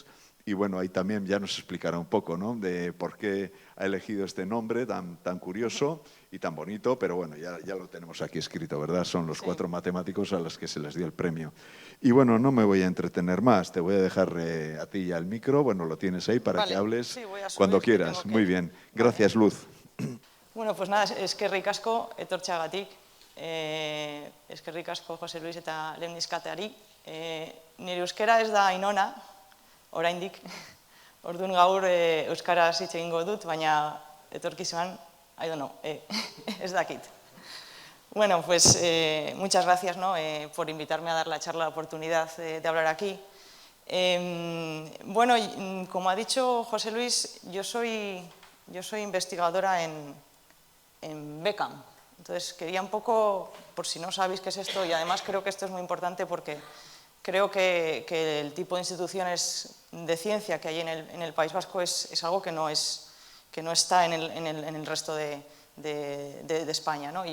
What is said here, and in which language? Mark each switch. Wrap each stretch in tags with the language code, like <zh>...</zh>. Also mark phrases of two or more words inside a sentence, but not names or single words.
<es>Y ahí también ya nos explicará un poco, ¿no?, de por qué ha elegido este nombre tan curioso y tan bonito, pero ya lo tenemos aquí escrito, ¿verdad? Son los 4 matemáticos a los que se les dio el premio. Y no me voy a entretener más, te voy a dejar a ti ya el micro, lo tienes ahí para que hables cuando quieras. Muy bien, gracias, Luz. Pues nada,</es> <eu>eskerrik asko etortzeagatik, eskerrik asko Jose Luis eta lehen dizkateari. Nire euskera ez da inona, oraindik, orduan gaur euskaraz hitz egingo dut, baina etorkizuan,</eu> <en>I don't know,</en> <eu>ez dakit.</eu> <es>Pues muchas gracias, ¿no?, por invitarme a dar la charla, la oportunidad de hablar aquí. Como ha dicho José Luis, yo soy investigadora en BECAM. Entonces, quería un poco, por si no sabéis qué es esto, y además creo que esto es muy importante porque creo que el tipo de instituciones de ciencia que hay en el País Vasco es algo que no está en el resto de España, ¿no?</es>